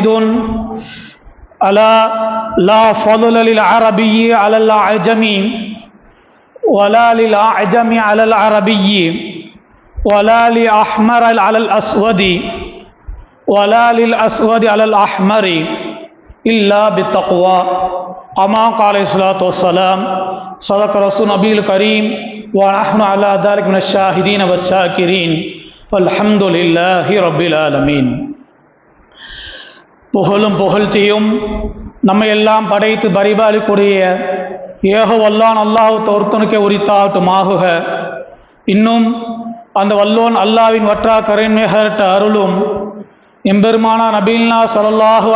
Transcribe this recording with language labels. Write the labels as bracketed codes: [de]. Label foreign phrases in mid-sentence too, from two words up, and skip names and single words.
[ar] ألا لا فضل للعربي على الأعجم ولا للأعجم على العربي ولا لأحمر على الأسود ولا للأسود على الأحمر إلا بالتقوى. كما قال عليه الصلاة والسلام. صدق رسول نبي الكريم ونحن على ذلك من الشاهدين والشاكرين والحمد لله رب العالمين. [ta] புகழும் புகழ்ச்சியும் நம்மையெல்லாம் படைத்து பரிபாலிக்கூடிய ஏக வல்லான் அல்லாஹ் ஒருத்தனுக்கே உரித்தாட்டுமாகுக. இன்னும் அந்த வல்லோன் அல்லாவின் வற்றா கருணைமிகட்ட அருளும் எம்பெருமானா நபியில்லா ஸல்லல்லாஹு